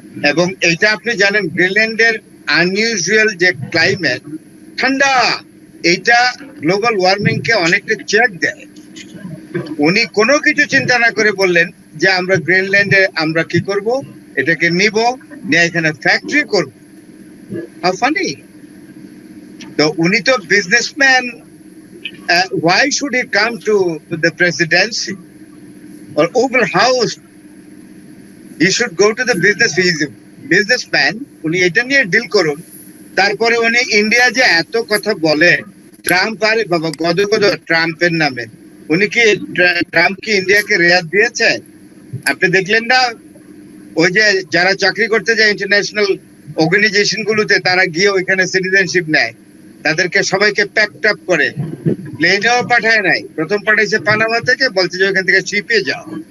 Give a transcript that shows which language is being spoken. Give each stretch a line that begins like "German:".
Bangla: এবং এটা আপনি জানেন গ্রিনল্যান্ডের আনইউজুয়াল যে ক্লাইমেট, ঠান্ডা, এইটা গ্লোবাল ওয়ার্মিং কে অনেকটা চেক দেয়। উনি কোনো কিছু চিন্তা না করে বললেন যে আমরা গ্রিনল্যান্ডে আমরা কি করব, এটাকে নিব, নিয়ে এখানে ফ্যাক্টরি করব।
English: How funny.
Bangla: তো উনি তো businessman,
English: why should he come to the presidency or Oval House? He should go to the business. He is a businessman.
Bangla: উনি এটা নিয়ে ডিল করুন। তারপরে উনি ইন্ডিয়া যে এত কথা বলে, ট্রাম্প, আরে বাবা গদ গদ ট্রাম্পের নামে, উনি কি ট্রাম্প কি ইন্ডিয়াকে রেয়াত দিয়েছে? আপনি দেখলেন না ওই যে যারা চাকরি করতে যায় ইন্টারন্যাশনাল অর্গানাইজেশন গুলোতে, তারা গিয়ে ওইখানে সিটিজেনশিপ নেয়, তাদেরকে সবাইকে প্যাকড আপ করে প্লেনেও পাঠায় নাই, প্রথম পাঠাইছে পানামা থেকে, বলছে যে ওইখান থেকে শিপে যাও।